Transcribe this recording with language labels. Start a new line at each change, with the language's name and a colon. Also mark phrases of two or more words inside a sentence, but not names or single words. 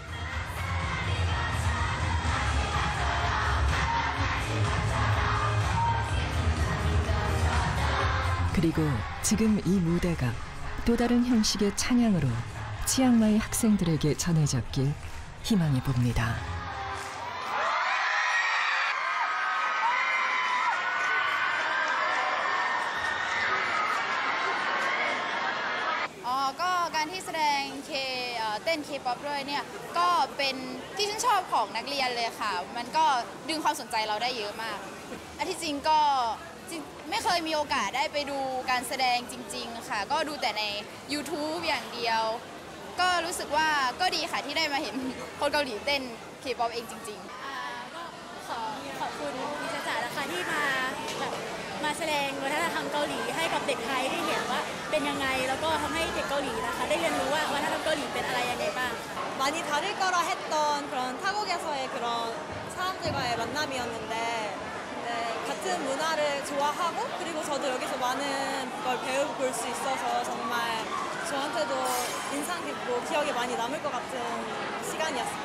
Korean: 그리고 지금 이 무대가 또 다른 형식의 찬양으로 치앙마이 학생들에게 전해졌길 희망해 봅니다.
Thai: K-pop ด้วยเนี่ยก็เป็นที่ชื่นชอบของนักเรียนเลยค่ะมันก็ ดึงความสนใจเราได้เยอะมากอันที่จริงก็ไม่เคยมีโอกาสได้ไปดูการแสดงจริงๆค่ะก็ดูแต่ใน YouTube อย่างเดียวก็รู้สึกว่าก็ดีค่ะที่ได้มาเห็นคนเกาหลีเต้น K-pop เองจริงๆ ก็ขอบคุณดิฉันจ๋านะคะที่มาแสดงวัฒนธรรมเกาหลีให้กับเด็กไทยได้เห็นว่าเป็นยังไงแล้วก็ทำให้เด็กเกาหลีนะคะได้เรียนรู้ว่าวัฒนธรรมเกาหลีเป็นอะไรยังไงบ้าง
Korean: 많이 다를 거라 했던 그런 타국에서의 그런 사람들과의 만남이었는데 같은 문화를 좋아하고 그리고 저도 여기서 많은 걸 배워볼 수 있어서 정말 저한테도 인상 깊고 기억에 많이 남을 것 같은 시간이었습니다.